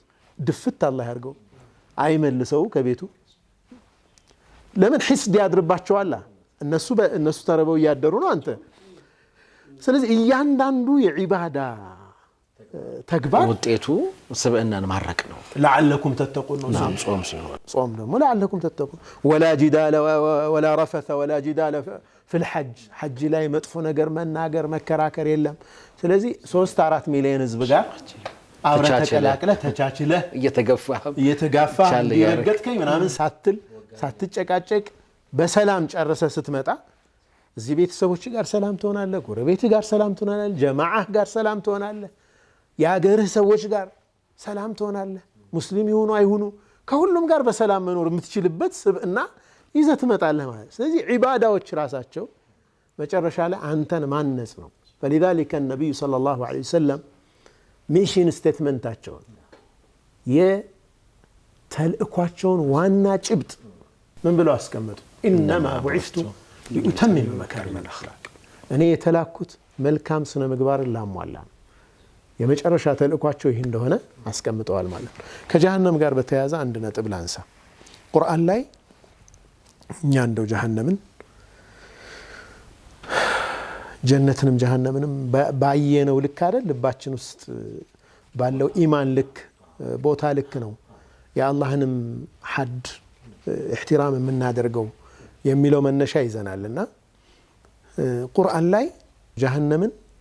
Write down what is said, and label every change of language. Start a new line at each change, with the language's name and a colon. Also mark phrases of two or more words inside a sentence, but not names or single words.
Amharic: ድፍት አላህ ያርገው አይመልሰው ከቤቱ ለምን ሒስድ ያድርባቸዋል። እነሱ ተረበው ያደሩ ነው አንተ። ስለዚህ እያንዳንዱ የዒባዳ ተግባር ውጤቱ ስብዕናን ማረቅ ነው።
Arabic: لعلكم تتقون ነው
Amharic: ጾም ሲሆን ጾም ደግሞ
Arabic: لعلكم تتقون ولا جدال ولا رفث ولا جدال في الحج
Amharic: حج ላይ መጥፎ ነገር መናገር መከራከር የለም። ስለዚህ 3-4 ሚሊዮን ህዝብ ጋር አብረህ ተቀላቅለህ ተቻችለህ እየተጋፋ ይረገጥከኝ ምናምን ሳትጨቃጨቅ በሰላም ጨርሰ ስትመጣ እዚህ ቤተሰቦች ጋር ሰላም ትሆናለህ፣ ጎረቤት ጋር ሰላም ትሆናለህ፣ ጀማዓህ ጋር ሰላም ትሆናለህ፣ የአገርህ ሰዎች ጋር ሰላም ትሆናለህ። ሙስሊም ይሁኑ አይሁኑ ከሁሉም ጋር በሰላም መኖር የምትችልበት ስብዕና ይዘህ ትመጣለህ ማለት። ስለዚህ ዒባዳዎች ራሳቸው መጨረሻ ላይ አንተን ማነጽ ነው።
Arabic: فلذلك النبي صلى الله عليه وسلم
English: mission statement
Amharic: የተልእኳቸውን ዋና ጭብጥ ምን ብለው አስቀመጡ?
Arabic: إنما بعثت لأتمم مكارم الأخلاق
Amharic: እኔ የተላኩት መልካም ስነ ምግባርን ላሟላ ነው። የመጨረሻ ተልእኳቸው ይሄ እንደሆነ አስቀምጠዋል ማለት ነው። ከጀሃነም ጋር በተያያዘ አንድ ነጥብ ላንሳ። ቁርአን ላይ እኛ እንደው ጀሃነምን ጀነትንም ጀሃነምንም ባየነው ልክ አይደል ልባችን ውስጥ ባለው ኢማን ልክ ቦታ ልክ ነው የአላህንም ሐድ احترام የምናደርገው የሚለው መነሻ ይዘናልና ቁርአን ላይ ጀሃነምን